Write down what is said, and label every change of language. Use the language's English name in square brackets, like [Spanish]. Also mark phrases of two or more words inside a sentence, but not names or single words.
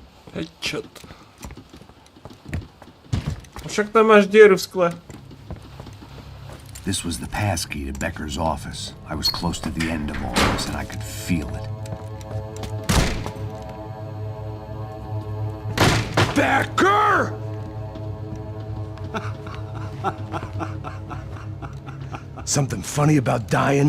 [English] Headshot. [Slovak] Však tam máš dieru v skle. [English] This was the passkey to Becker's office. I was close to the end of all this, and I could feel it. Becker! Something funny about dying?